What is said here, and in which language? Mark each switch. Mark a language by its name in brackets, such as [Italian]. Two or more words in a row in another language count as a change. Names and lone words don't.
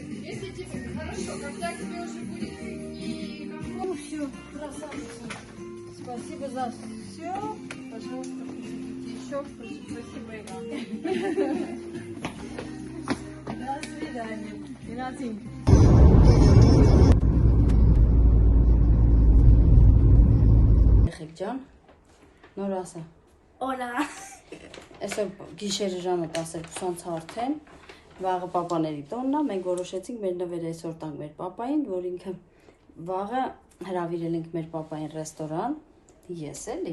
[Russian] Если тебе хорошо, когда тебе уже будет некомфортно. Ну все, красавица. Спасибо за все. Пожалуйста, приходите еще. Спасибо и вам. До свидания. Игнатий. [Armenian] Ջան, նոր ասա։ Օլա։ Այսօր գիշերը ժամը 12-ից արդեն վաղը պապաների տոնն է, մենք որոշեցինք մեր նվերը այսօր տանք մեր պապային, որ ինքը վաղը հրավիրել ենք մեր պապային ռեստորան, ես էլի։